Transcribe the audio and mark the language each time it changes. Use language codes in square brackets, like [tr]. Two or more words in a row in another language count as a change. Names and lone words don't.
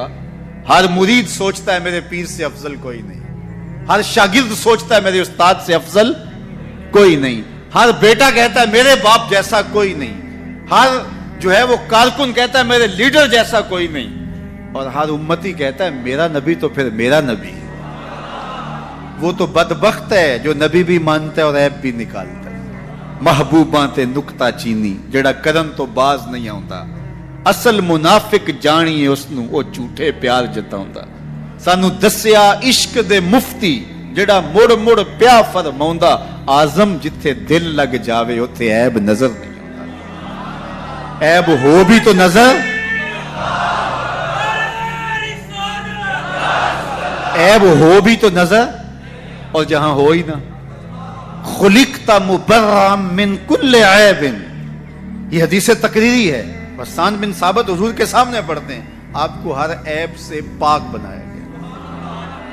[ur] ہر مرید سوچتا ہے میرے پیر سے افضل کوئی نہیں، ہر شاگرد سوچتا ہے میرے استاد سے افضل کوئی نہیں، ہر بیٹا کہتا ہے میرے باپ جیسا کوئی نہیں، ہر جو ہے وہ کارکن کہتا ہے میرے لیڈر جیسا کوئی نہیں، اور ہر امتی کہتا ہے میرا نبی تو پھر میرا نبی۔ وہ تو بدبخت ہے جو نبی بھی مانتا ہے اور عیب بھی نکالتا ہے۔ [pa] محبوباں تے نکتہ چینی جڑا کرن تو باز نہیں آوندا، اصل منافق جانیے اس نو او جھوٹے پیار جتاوندا۔ سانو دسیا عشق دے مفتی جڑا مڑ مڑ پیا فرماوندا، آزم جتھے دل لگ جاوے اوتھے عیب نظر نہیں آوندا۔ [ur] عیب ہو بھی تو نظر، عیب ہو بھی تو نظر، اور جہاں ہو ہی نہ۔ [ar] خلقت مبرأ من کل عیب، [ur] یہ حدیث تقریری ہے، حسان بن ثابت حضور کے سامنے پڑھتے ہیں، آپ کو ہر عیب سے پاک بنایا گیا۔